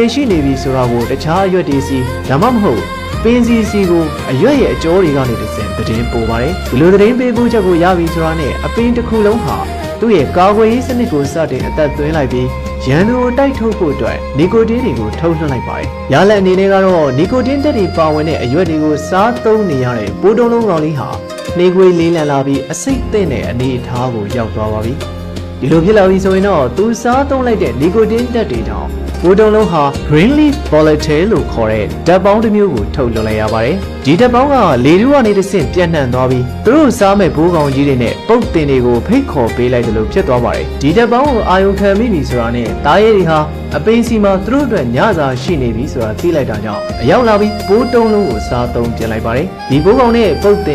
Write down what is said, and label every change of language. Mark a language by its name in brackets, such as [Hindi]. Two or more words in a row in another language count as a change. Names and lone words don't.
[Burmese] ရှိနေပြီဆိုတာကိုတခြားအရွက်တွေစီဒါမှမဟုတ်ပင်စီကိုအရွက်ရဲ့အကျိုးတွေကနေတစ်စင်သတင်းပို့ပါတယ်ဒီလိုသတင်းပေးဖို့ချက်ကိုရပြီဆိုတာနဲ့အပင်တစ်ခုလုံးဟာသူ့ရဲ့ကာကွယ်ရေးစနစ်ကိုစတင်အသက်သွင်းလိုက်ပြီးရန်သူကိုတိုက်ထုတ်ဖို့အတွက်နီကိုတင်းတွေကိုထုတ်လွှတ်လိုက်ပါတယ်။ရလဒ်အနေနဲ့ ကတော့နီကိုတင်းတက်တွေပါဝင်တဲ့အရွက်တွေကိုစားသုံးနေရတဲ့ပိုးတုံးလုံးကောင်လေးဟာနှေးကွေးလေးလံလာပြီးအစိတ်သင့်တဲ့အနေအထားကိုရောက်သွားပါပြီ။ဒီလိုဖြစ်လာပြီဆိုရင်တော့သူစားသုံးလိုက်တဲ့နီကိုတင်းတက်တွေတောင်ပိုးတုံးလုံးဟာ [English] green leaf volatile [Burmese] လို့ခေါ်တဲ့ဓာတ်ပေါင်းတစ်မျိုးကိုထုတ်လွှတ်လိုက်ရပါတယ်။ဒီဓာတ်ပေါင်းကလေထုကနေတစ်ဆင့်ပြန့်နှံ့သွားပြီးသူတို့စားမဲ့ဘိုးကောင်ကြီးတွေနဲ့ပုတ်တင်တွေကိုဖိ တ်ခေါ်ပေးလိုက်တယ်လို့ဖြစ်သွားပါတယ်။ဒီဓာတ်ပေါင်းကိုအာယုံခံမိပြီဆိုတာနဲ့သားရဲတွေဟာအပင်စီမှာသူတို့အတွက်ညစာရှိ နေပြီဆိုတာသိလိုက်တာကြောင့်အရောက်လာပြီးပိုးတုံးလုံးကိုစားသုံးပြင်လိုက်ပါတယ်။ဒီဘိုးကောင်နဲ့ပုတ်